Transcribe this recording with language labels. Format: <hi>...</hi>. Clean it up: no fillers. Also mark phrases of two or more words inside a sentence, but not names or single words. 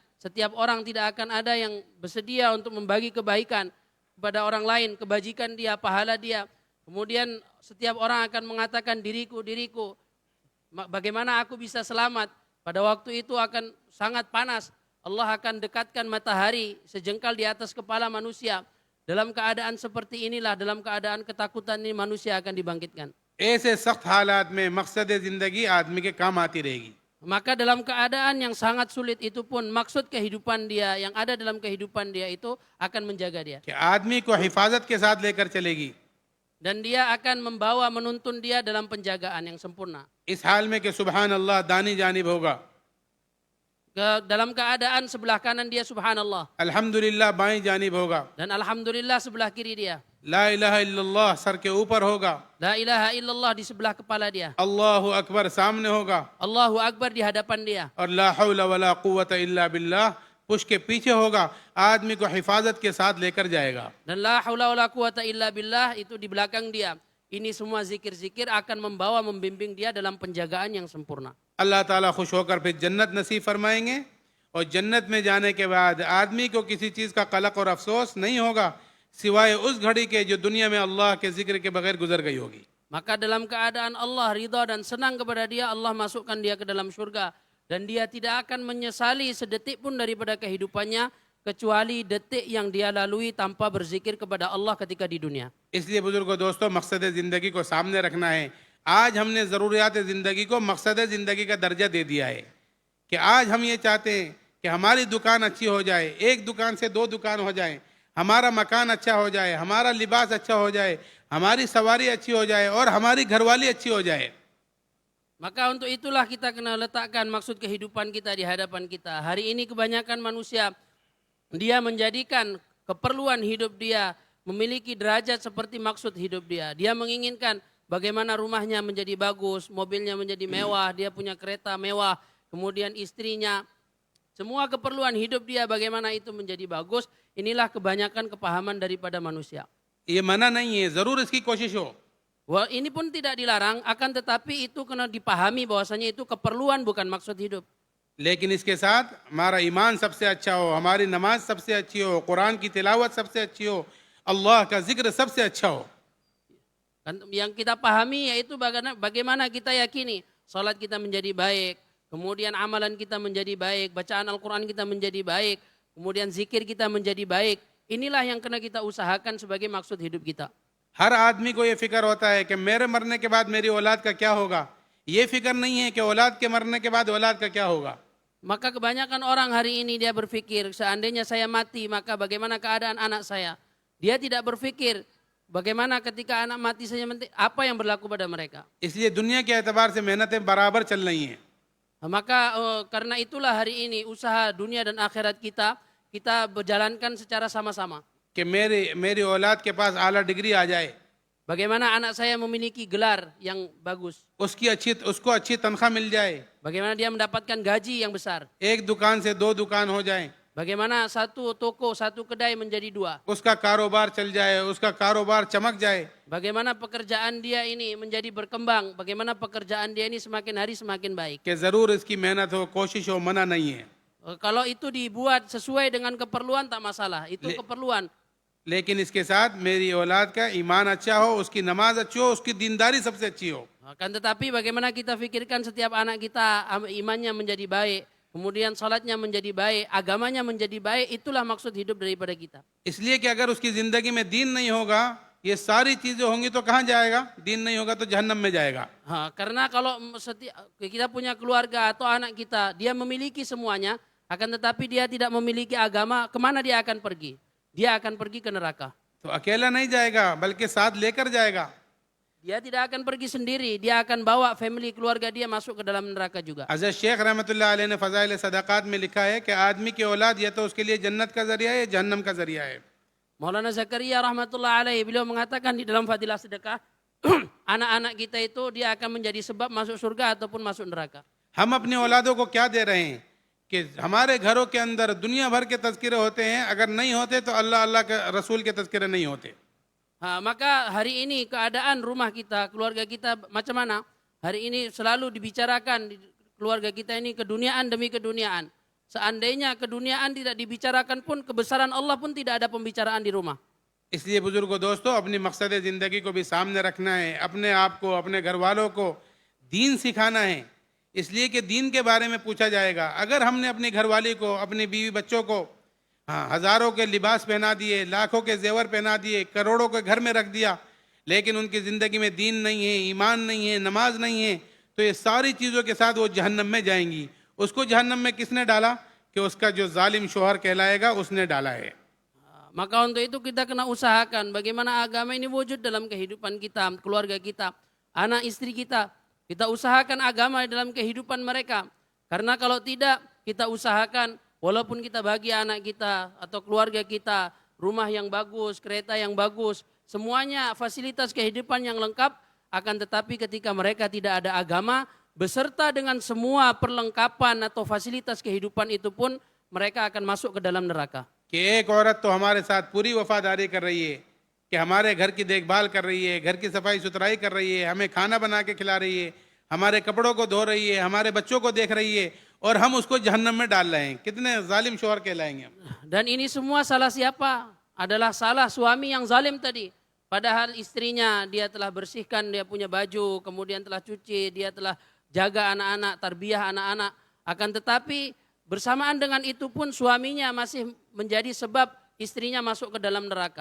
<id>Setiap orang tidak akan ada yang bersedia untuk membagi kebaikan kepada orang lain, kebajikan dia, pahala dia. Kemudian setiap orang akan mengatakan diriku, diriku, bagaimana aku bisa selamat? Pada waktu itu akan sangat panas. Allah akan dekatkan matahari sejengkal di atas kepala manusia. Dalam keadaan seperti inilah, dalam keadaan ketakutan ini manusia akan dibangkitkan.</id> <ur>ایسے سخت حالات میں مقصد زندگی آدمی کے کام آتی رہے گی.</ur> <id>Maka dalam keadaan yang sangat sulit itu pun maksud kehidupan dia yang ada dalam kehidupan dia itu akan menjaga dia.</id> <ur>کہ آدمی کو حفاظت کے ساتھ لے کر چلے گی.</ur> <id>Dan dia akan membawa menuntun dia dalam penjagaan yang sempurna.</id> <ur>اس حال میں کہ</ur> <ar>سبحان الله</ar> <ur>دانی جانب ہوگا,</ur> <id>Dalam keadaan sebelah kanan dia subhanallah.</id> <ur>الحمدللہ بائیں جانب ہوگا,</ur> <id>Dan alhamdulillah sebelah kiri dia.</id> <ar>لا إله إلا الله</ar> <ur>سر کے اوپر ہوگا,</ur> <ar>لا إله إلا الله</ar> <id>di sebelah kepala dia.</id> <ar>الله أكبر</ar> <ur>سامنے ہوگا,</ur> <ar>الله أكبر</ar> <id>di hadapan dia.</id> <ur>اور</ur> <ar>لا حول ولا قوة إلا بالله</ar> <ur>پش کے پیچھے ہوگا. آدمی کو حفاظت کے ساتھ لے کر جائے گا.</ur> <id>Dan</id> <ar>لا حول ولا قوة إلا بالله</ar> <id>itu di belakang dia. Ini semua zikir-zikir akan membawa membimbing dia dalam penjagaan yang sempurna.</id> <ur>اللہ تعالیٰ خوش ہو کر پھر جنت نصیب فرمائیں گے، اور جنت میں جانے کے بعد آدمی کو کسی چیز کا قلق اور افسوس نہیں ہوگا سوائے اس گھڑی کے جو دنیا میں اللہ کے ذکر کے بغیر گزر گئی ہوگی.</ur> <id>Maka dalam keadaan Allah ridha dan senang kepada dia, Allah masukkan dia ke dalam surga. Dan dia tidak akan menyesali sedetik pun daripada kehidupannya, kecuali detik yang dia lalui tanpa berzikir kepada Allah ketika di dunia.</id> <ur>اس لیے بزرگو دوستو، مقصد زندگی کو سامنے رکھنا ہے. آج ہم نے ضروریات زندگی کو مقصد زندگی کا درجہ دے دیا ہے کہ آج ہم یہ چاہتے ہیں کہ ہماری دکان اچھی ہو جائے، ایک دکان سے 2 دکان ہو جائے، ہمارا مکان اچھا ہو جائے، ہمارا لباس اچھا ہو جائے، ہماری سواری اچھی ہو جائے اور ہماری گھر والی اچھی ہو جائے.</ur> <id>Maka untuk itulah kita kena letakkan maksud kehidupan kita di hadapan kita. Hari ini kebanyakan manusia, dia menjadikan keperluan hidup dia memiliki derajat seperti maksud hidup dia. Dia menginginkan bagaimana rumahnya menjadi bagus, mobilnya menjadi mewah, dia punya kereta mewah, kemudian istrinya. Semua keperluan hidup dia bagaimana itu menjadi bagus. Inilah kebanyakan kepahaman daripada manusia.</id> <ur>یہ منع نہیں ہے، ضرور اس کی کوشش ہو,</ur> <id>Wah, ini pun tidak dilarang, akan tetapi itu kena dipahami bahwasanya itu keperluan bukan maksud hidup.</id> <ur>لیکن اس کے ساتھ ہمارا ایمان سب سے اچھا ہو، ہماری نماز سب سے اچھی ہو، قرآن کی تلاوت سب سے اچھی ہو، اللہ کا ذکر سب سے اچھا ہو.</ur> <id>Yang kita pahami yaitu bagaimana kita yakini salat kita menjadi baik, kemudian amalan kita menjadi baik, bacaan Al-Quran kita menjadi baik, kemudian zikir kita menjadi baik. Inilah yang kena kita usahakan sebagai maksud hidup kita.</id> <ur>ہر آدمی کو یہ فکر ہوتا ہے کہ میرے مرنے کے بعد میری اولاد کا کیا ہوگا، یہ فکر نہیں ہے کہ اولاد کے مرنے کے بعد اولاد کا کیا ہوگا.</ur> <id>Maka kebanyakan orang hari ini dia berpikir, seandainya saya mati, maka bagaimana keadaan anak saya? Dia tidak berpikir, bagaimana ketika anak mati saja, apa yang berlaku pada mereka.</id> <ur>اس لیے دنیا کے اعتبار سے محنتیں برابر چل رہی ہیں.</ur> <id>Maka karena itulah hari ini usaha dunia dan akhirat kita berjalankan secara sama-sama.</id> <ur>کہ میری اولاد کے پاس اعلیٰ ڈگری آ جائے,</ur> <id>Bagaimana anak saya memiliki gelar yang bagus,</id> <ur>اس کو اچھی تنخواہ مل جائے,</ur> <id>bagaimana dia mendapatkan gaji yang besar,</id> <ur>ایک دکان سے 2 دکان ہو جائے,</ur> <id>bagaimana satu toko, satu kedai menjadi 2,</id> <ur>اس کا کاروبار چل جائے، اس کا کاروبار چمک جائے.</ur> <id>bagaimana pekerjaan dia ini menjadi berkembang, bagaimana pekerjaan dia ini semakin hari semakin baik.</id> <ur>کہ ضرور اس کی محنت ہو، کوشش ہو، منع نہیں ہے.</ur> <id>Kalau itu dibuat sesuai dengan keperluan tak masalah, itu keperluan.</id> <ur>لیکن اس کے ساتھ میری اولاد کا ایمان اچھا ہو، اس کی نماز اچھی ہو، اس کی دینداری سب سے اچھی ہو.</ur> <id>Akan tetapi bagaimana kita fikirkan setiap anak kita imannya menjadi baik, kemudian salatnya menjadi baik, agamanya menjadi baik, itulah maksud hidup daripada kita.</id> <ur>اس لیے کہ اگر اس کی زندگی میں دین نہیں ہوگا، یہ ساری چیزیں ہوں گی تو کہاں جائے گا? دین نہیں ہوگا تو جہنم میں جائے گا.</ur> <id>Karena kalau kita punya keluarga atau anak kita, dia memiliki semuanya, akan tetapi dia tidak memiliki agama, kemana dia akan pergi? Dia akan pergi ke neraka.</id> <ur>تو اکیلا نہیں جائے گا، بلکہ ساتھ لے کر جائے گا.</ur> <id>Dia tidak akan pergi sendiri, dia akan bawa family keluarga dia masuk ke dalam neraka juga.</id> <ur>حضرت شیخ رحمۃ اللہ علیہ نے فضائل صدقات میں لکھا ہے کہ آدمی کی اولاد یا تو اس کے لیے جنت کا ذریعہ ہے یا جہنم کا ذریعہ ہے.</ur> <id>Maulana Zakaria</id> <ar>رحمة الله عليه,</ar> <id>beliau mengatakan di dalam Fadilah Sedekah, anak-anak kita itu dia akan menjadi sebab masuk surga ataupun masuk neraka.</id> <ur>ہم اپنی اولادوں کو کیا دے رہے ہیں کہ ہمارے گھروں کے اندر دنیا بھر کے تذکرے ہوتے ہیں، اگر نہیں ہوتے تو اللہ کے رسول کے تذکرے نہیں ہوتے.</ur> <id>Maka hari ini keadaan rumah kita, keluarga kita macam mana? Hari ini selalu dibicarakan keluarga kita ini keduniaan demi keduniaan. Seandainya keduniaan tidak dibicarakan pun, kebesaran Allah pun tidak ada pembicaraan di rumah.</id> <ur>اس لیے بزرگو دوستو، اپنی مقصد زندگی کو بھی سامنے رکھنا ہے، اپنے آپ کو، اپنے گھر والوں کو دین سکھانا ہے. اس لیے کہ دین کے بارے میں پوچھا جائے گا۔ اگر ہم نے اپنی گھر والی کو، اپنی بیوی بچوں کو ہزاروں کے لباس پہنا دیے، لاکھوں کے زیور پہنا دیے، کروڑوں کے گھر میں رکھ دیا، لیکن ان کی زندگی میں دین نہیں ہے، ایمان نہیں ہے، نماز نہیں ہے، تو یہ ساری چیزوں کے ساتھ وہ جہنم میں جائیں گی. اس کو جہنم میں کس نے ڈالا؟ کہ اس کا جو ظالم شوہر کہلائے گا اس نے ڈالا ہے.</ur> <id>Maka untuk itu kita kena usahakan bagaimana agama ini wujud dalam kehidupan kita, keluarga kita, anak istri kita. Kita usahakan agama dalam kehidupan mereka. Karena kalau tidak, kita usahakan walaupun kita bagi anak kita atau keluarga kita rumah yang bagus, kereta yang bagus, semuanya fasilitas kehidupan yang lengkap, akan tetapi ketika mereka tidak ada agama, beserta dengan semua perlengkapan atau fasilitas kehidupan itu pun, mereka akan masuk ke dalam neraka.</id> <ur>کہ ایک عورت تو ہمارے ساتھ پوری وفاداری کر رہی ہے، کہ ہمارے گھر کی دیکھ بھال کر رہی ہے، گھر کی صفائی ستھرائی کر رہی ہے، ہمیں کھانا بنا کے کھلا رہی ہے، ہمارے کپڑوں کو دھو رہی ہے، ہمارے بچوں کو دیکھ رہی ہے، اور ہم اس کو جہنم میں ڈال رہے ہیں. کتنے ظالم شوہر کہلائیں گے ہم.</ur> <id>Dan ini semua salah siapa? Adalah salah suami yang zalim tadi. Padahal istrinya dia telah bersihkan, dia punya baju, kemudian telah cuci, dia telah jaga anak-anak, tarbiyah anak-anak. Akan tetapi bersamaan dengan itu pun suaminya masih menjadi sebab istrinya masuk ke dalam neraka.</id>